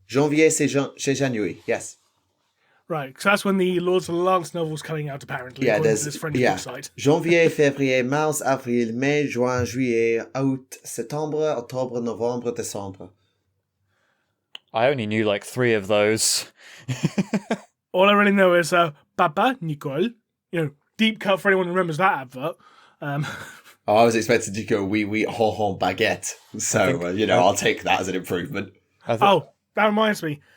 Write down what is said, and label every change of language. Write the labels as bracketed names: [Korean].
[French] Janvier, c'est [English] January, yes. Right, because that's when the Lords of the Lance novel's coming out, apparently, Yeah, according to this French website. [French] Janvier, février, mars, avril, mai, juin, juillet, août, septembre, octobre, novembre, décembre. [English] I only knew like 3 of those. All I really know is Papa Nicole. Deep cut for anyone who remembers that advert. I was expecting to go [French] oui, oui, [English] ho, ho, baguette. So, I'll take that as an improvement. Oh, that reminds me.